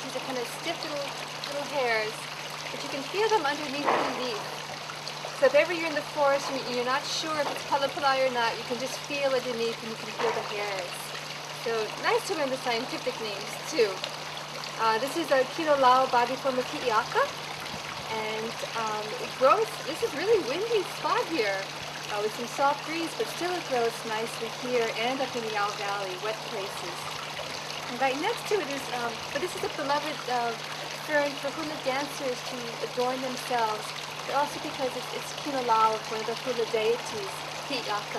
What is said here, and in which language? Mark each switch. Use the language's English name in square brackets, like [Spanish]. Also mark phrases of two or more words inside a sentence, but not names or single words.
[English] These are kind of stiff little hairs, but you can feel them underneath the leaf. So if ever you're in the forest and you're not sure if it's palapalai or not, you can just feel underneath and you can feel the hairs. So nice to learn the scientific names too. This is a [Hawaiian] Kino Lau [English] bodiforma ki'iaka. And it grows, this is really windy spot here with some soft breeze, but still it grows nicely here and up in the Owl Valley, wet places. And right next to it is, but this is a beloved fern for hula dancers to adorn themselves, but also because it's [Hawaiian] Kino Lau, [English] one of the hula deities, Hi'iaka.